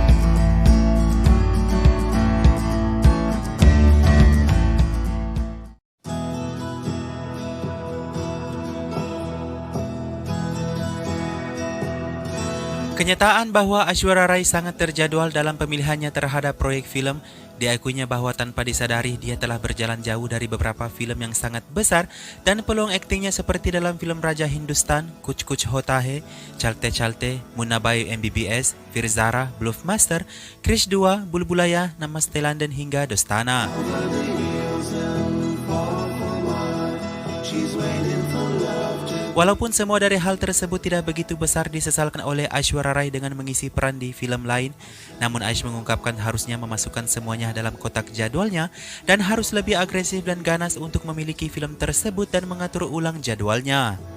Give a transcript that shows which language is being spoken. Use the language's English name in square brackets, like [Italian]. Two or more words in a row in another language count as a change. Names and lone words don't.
[Indonesian] Kenyataan bahwa Aishwarya Rai sangat terjadwal dalam pemilihannya terhadap proyek film, diakuinya bahwa tanpa disadari dia telah berjalan jauh dari beberapa film yang sangat besar dan peluang aktingnya seperti dalam film Raja Hindustan, Kuch Kuch Hota Hai, Chalte Chalte, Munna Bayi MBBS, Fir Zara, Bluffmaster, Krish 2, Bulbulaya, Namaste London hingga Dostana. Walaupun semua dari hal tersebut tidak begitu besar disesalkan oleh Aishwarya Rai dengan mengisi peran di film lain, namun Aish mengungkapkan harusnya memasukkan semuanya dalam kotak jadwalnya dan harus lebih agresif dan ganas untuk memiliki film tersebut dan mengatur ulang jadwalnya.